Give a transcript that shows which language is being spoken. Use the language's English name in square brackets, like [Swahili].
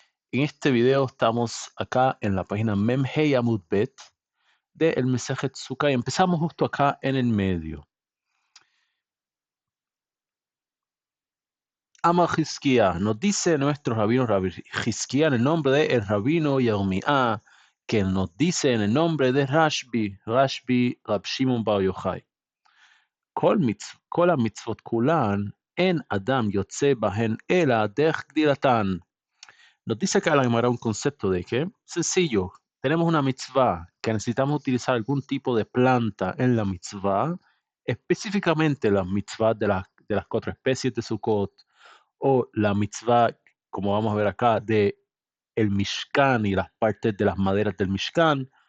[Spanish] En este video estamos acá en la página Memhei Amud Bet de El Mesejet Sukkah y empezamos justo acá en el medio. Amar Hizquía, nos dice nuestro rabino Rabbi Hizquía en el nombre de el rabino Yirmiá, que nos dice en el nombre de Rashbi Rab Shimon Bar Yochai. [Hebrew] כל המצוות כולן, אין אדם יוצא בהן אלא דרך גדילתן. [Spanish] Nos dice acá la Gemara un concepto de que, sencillo, tenemos una mitzvah que necesitamos utilizar algún tipo de planta en la mitzvah, específicamente las mitzvahs de las cuatro especies de Sukkot, o la mitzvah, como vamos a ver acá, de el Mishkan y las partes de las maderas del Mishkan,